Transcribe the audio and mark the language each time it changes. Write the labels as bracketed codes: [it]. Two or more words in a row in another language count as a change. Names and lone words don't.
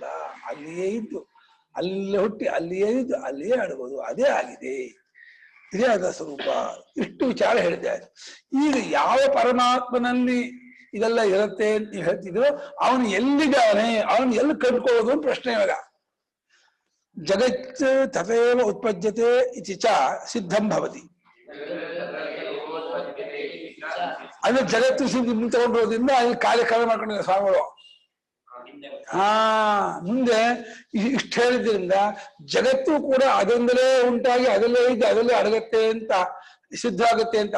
[kn] ಅಲ್ಲಿಯೇ ಇದ್ದು ಅಲ್ಲೇ ಹುಟ್ಟಿ ಅಲ್ಲಿಯೇ ಇದ್ದು ಅಲ್ಲಿಯೇ ಅಡಗೋದು, ಅದೇ ಆಗಿದೆ, ಇದೇ ಅದ ಸ್ವರೂಪ. ಇಷ್ಟು ವಿಚಾರ ಹೇಳಿದ್ದೆ. ಈಗ ಯಾವ ಪರಮಾತ್ಮನಲ್ಲಿ ಇದೆಲ್ಲ ಇರುತ್ತೆ ಅಂತ ನೀವು ಹೇಳ್ತಿದ್ರು, ಅವನು ಎಲ್ಲಿದ್ದಾನೆ, ಅವನು ಎಲ್ಲಿ ಕಂಡುಕೊಳ್ಳೋದು ಅಂತ ಪ್ರಶ್ನೆ. [sa] ಇವಾಗ ಜಗತ್ ತಥೈವ ಉತ್ಪದ್ಯತೆ ಇತಿ ಚ ಸಿದ್ಧಂ ಭವತಿ. [kn] ಅಂದ್ರೆ ಜಗತ್ತು ಸಿದ್ಧಿ ತಗೊಂಡಿರೋದ್ರಿಂದ ಅಲ್ಲಿ ಕಾರ್ಯಕ್ರಮ ಮಾಡ್ಕೊಂಡಿದ್ದಾರೆ ಸ್ವಾಮಿಗಳು. ಮುಂದೆ ಇಷ್ಟು ಹೇಳಿದ್ರಿಂದ ಜಗತ್ತು ಕೂಡ ಅದರಿಂದಲೇ ಉಂಟಾಗಿ ಅದಲ್ಲೇ ಇದ್ದು ಅದಲ್ಲೇ ಅಡಗತ್ತೆ ಅಂತ ಸಿದ್ಧ ಆಗುತ್ತೆ ಅಂತ.